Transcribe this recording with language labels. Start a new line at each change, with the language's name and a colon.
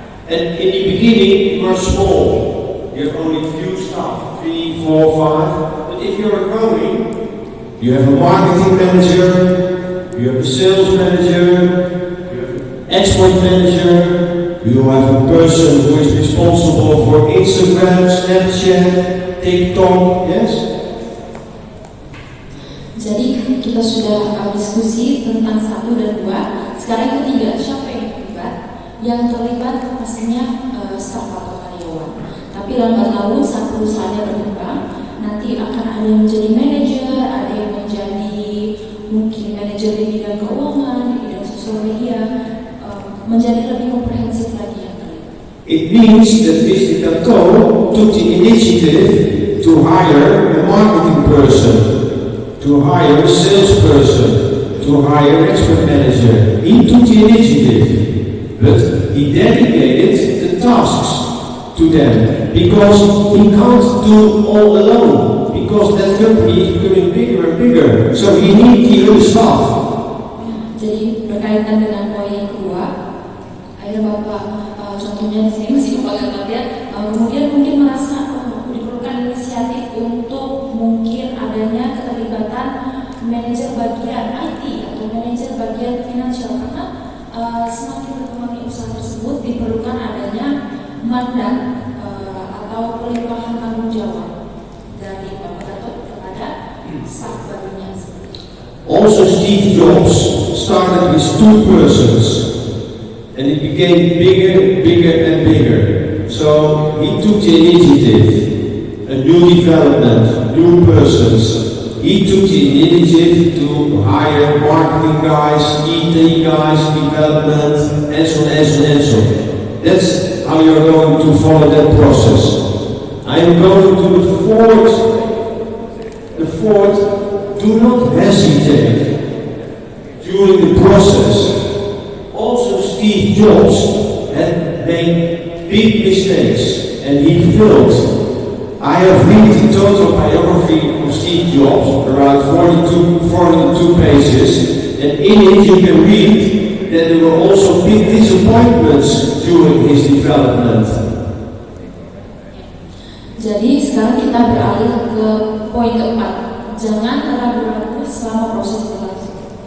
English: And in the beginning, you are small. You have only a few staff, 3, 4, 5. But if you are growing, you have a marketing manager, you have a sales manager, you have an export manager, you have a person who is responsible for Instagram, Snapchat, TikTok, yes?
Indonesian: Jadi kita sudah diskusi tentang 1 dan 2. Sekarang ketiga, siapa yang terlibat? Yang terlibat pastinya staf atau karyawan. Tapi lambat laun saat perusahaannya berkembang, nanti akan ada yang menjadi manajer, ada yang menjadi mungkin manajer di bidang keuangan, di bidang sosial media, menjadi lebih komprehensif lagi yang terlibat.
English: It means that Mr. Kato took the initiative to hire a marketing person, to hire a salesperson, to hire an expert manager. He took the initiative, but he dedicated the tasks to them because he can't do all alone because that company is becoming bigger and bigger. So he needs the other staff.
Indonesian: Jadi berkaitan dengan poin yang kedua, ada Bapak contohnya di sini masih kepala latihan, kemudian mungkin merasa diperlukan inisiatif untuk mungkin adanya keterlibatan manajer bagian IT atau manajer bagian finansial karena semakin berkembangnya usaha tersebut diperlukan adanya mandat atau pelimpahan tanggung jawab dari Bapak Gatot kepada staf barunya.
English: Also, Steve Jobs started with 2 persons, and it became bigger, bigger, and bigger. So he took the initiative, a new development, new persons. He took the initiative to hire marketing guys, IT guys, development, and so on, and so on, and so on. That's how you're going to follow that process. I am going to the fourth. The fourth, do not hesitate during the process. Also, Steve Jobs had made big mistakes and he failed. I have read the total biography of Steve Jobs, around 42 pages, and in it you can read that there were also big disappointments during his development.
Indonesian: Jadi sekarang kita beralih ke poin keempat. Jangan ragu-ragu selama proses berlangsung.